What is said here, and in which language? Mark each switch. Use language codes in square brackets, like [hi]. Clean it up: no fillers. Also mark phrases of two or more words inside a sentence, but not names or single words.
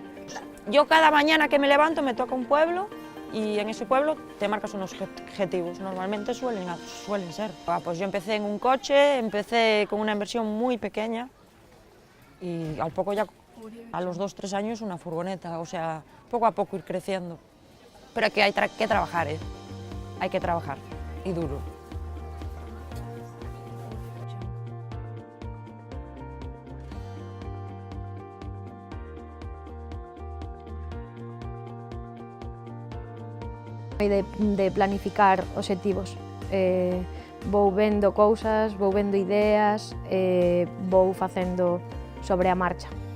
[es] Yo cada mañana que me levanto me toca un pueblo y en ese pueblo te marcas unos objetivos, normalmente suelen ser. Pues yo empecé en un coche, empecé con una inversión muy pequeña y al poco ya, a los 2 o 3 años, una furgoneta, o sea, poco a poco ir creciendo. Pero que hay que trabajar, hay que trabajar, y duro. [gl] De planificar obxectivos. Vou vendo cousas, vou vendo ideas, vou facendo sobre a marcha.